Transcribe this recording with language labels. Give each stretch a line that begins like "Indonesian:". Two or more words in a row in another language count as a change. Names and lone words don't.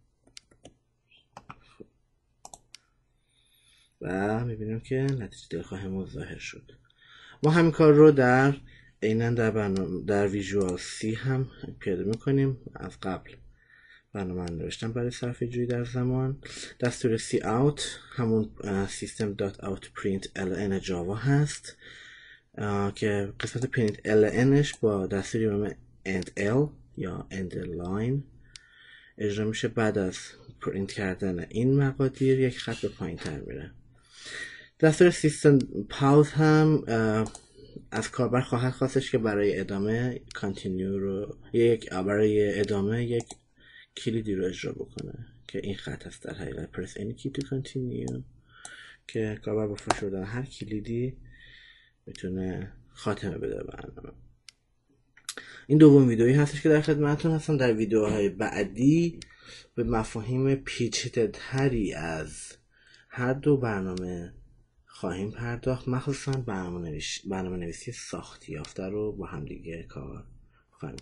Persian: و میبینیم که نتیجه دلخواهمون ظاهر شد. ما همین کار رو در ویژوال سی هم پیاده میکنیم. از قبل برنامه نوشتم برای صرفه جویی در زمان. دستور سی اوت همون system.out.println جاوا هست که قسمت printlnش با دستوری به نام endl یا endline اجرا میشه. بعد از پرینت کردن این مقادیر یک خط به پایین تر میره. دستور سیستم پاوز هم از کاربر خواهد خواستش که برای ادامه یک کلیدی رو اجرا بکنه که این خط هست در حقیقت
English: press any key to continue،
Persian: که کاربر با فرش شدن هر کلیدی میتونه خاتمه بده برنامه. این دوم ویدئویی هستش که در خدمتتون هستم. در ویدیوهای بعدی به مفاهیم پیچیده تری از هر دو برنامه خواهیم پرداخت، مخصوصا برنامه نویسی ساختی یافته رو با همدیگه کار خواهیم کرد.